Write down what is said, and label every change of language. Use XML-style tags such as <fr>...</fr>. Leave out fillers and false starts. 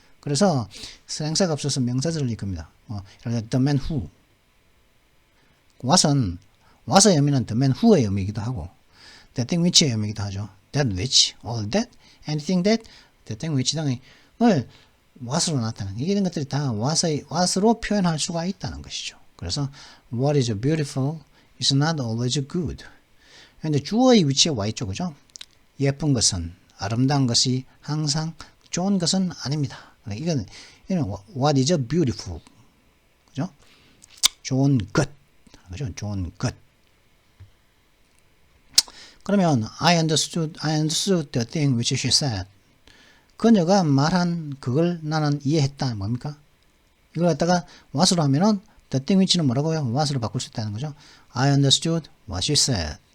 <ko>그래서 선행사가 없어서 명사절을 이끕니다.</ko> <en>the man who.</en> <ko>what의 의미는</ko> <en>the man who</en> <ko>의 의미이기도 하고</ko> <en>that thing which</en> <ko>의 의미이기도 하죠.</ko> <en>that which, all that, anything that, that thing which</en> <ko>등을 what으로 나타내는 이런 것들이 다 what으로 표현할 수가 있다는 것이죠. 그래서</ko> <en>what is beautiful is not always good.</en> <ko>근데 주어의 위치에 와 있죠. 그죠? 예쁜 것은, 아름다운 것이 항상 좋은 것은 아닙니다. 이건</ko> <en>what is beautiful.</en> <ko>그죠? 좋은 것. 그죠? 좋은 것. 그러면</ko> <en>I understood the thing which she said.</en> <ko>그녀가 말한 그걸 나는 이해했다. 뭡니까? 이걸 갖다가 what으로 하면은</ko> <en>the thing which</en> <ko>는 뭐라고요? what으로 바꿀 수 있다는 거죠.</ko> <en>I understood what she said.</en>